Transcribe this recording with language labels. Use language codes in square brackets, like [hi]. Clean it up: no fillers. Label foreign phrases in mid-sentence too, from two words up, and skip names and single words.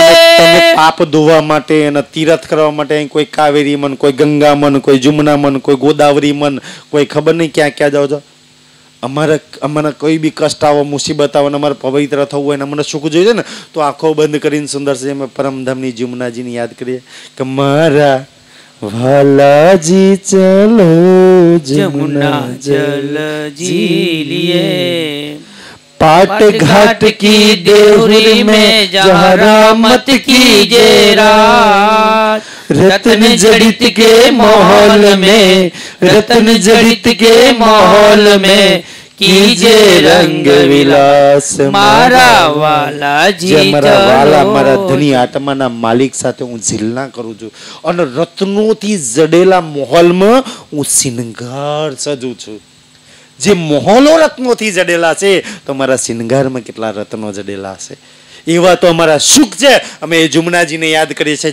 [gu] તમે પાપ ધોવા માટે અને તીર્થ કરવા માટે કોઈ કાવેરી મન, કોઈ ગંગા મન, કોઈ જમુના મન, કોઈ ગોદાવરી મન, કોઈ ખબર નહીં ક્યાં ક્યાં જાઓ છો. અમારે કોઈ બી કષ્ટ આવો, મુસીબત આવો, અમારે પવિત્ર થવું હોય ને અમને સુખ જોઈએ ને, તો આંખો બંધ કરીને સુંદર છે અમે પરમધામની જમુનાજીને યાદ કરીએ કે મારા વાલાજી ચલો [hi] जमुना जल जीलिए. पाट घाट की देवरी में जहाँ रामत कीजे रात, रत्न जड़ित के माहौल में, रत्न जड़ित के माहौल में कीजे रंग विलास. [gu] મારા વાલાજી મારા વાલા, મારા ધની આત્માના માલિક સાથે હું ઝીલના કરું છું, અને રત્નોથી જડેલા માહોલમાં હું શિંગાર સજું છું. જે માહોલો રત્નોથી જડેલા છે, તો મારા શિંગારમાં કેટલા રત્નો જડેલા છે. એવા તો અમારા સુખ છે. અમે એ જુમનાજીને યાદ કરીએ છીએ.